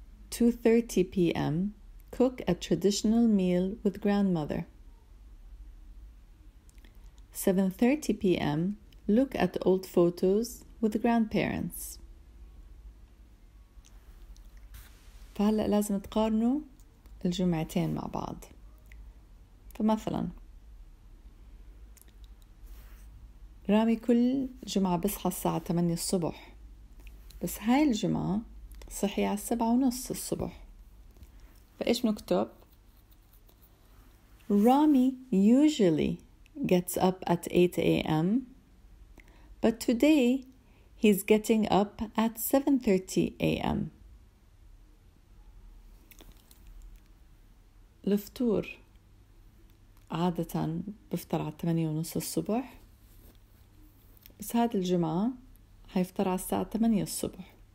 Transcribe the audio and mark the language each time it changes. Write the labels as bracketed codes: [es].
[en] 2:30 p.m., cook a traditional meal with grandmother. 7:30 p.m., look at old photos with grandparents. [ar] فهلأ لازم تقارنوا الجمعتين مع بعض. فمثلا رامي كل جمعة بصحى الساعة 8 الصبح، بس هاي الجمعة صحي على 7:30 الصبح. فإيش نكتب؟ [en] Rami usually gets up at 8 a.m., but today he's getting up at 7:30 a.m. [ar] الفطور عادة بفطر على 8:30 الصبح، بس هذه الجمعة حيفطر على الساعة 8 الصبح.